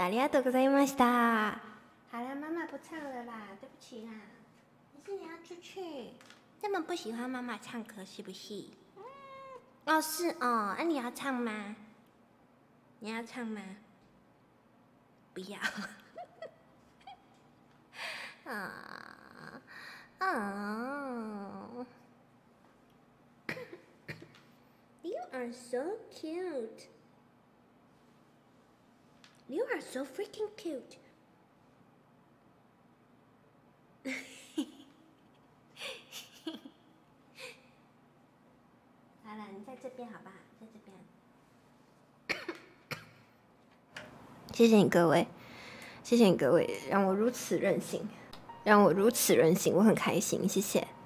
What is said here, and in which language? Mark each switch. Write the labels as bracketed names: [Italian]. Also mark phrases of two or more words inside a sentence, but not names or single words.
[Japanese] ありがとうございました。 [Chinese] 好了，妈妈不唱了啦，对不起啦。可是你要出去，这么不喜欢妈妈唱歌是不是？哦，是哦。那你要唱吗？你要唱吗？不要。 [English] You are so cute. You are so freaking cute. [Chinese] 好了，你在这边好不好？在这边。谢谢你各位，谢谢你各位，让我如此任性，让我如此任性，我很开心，谢谢。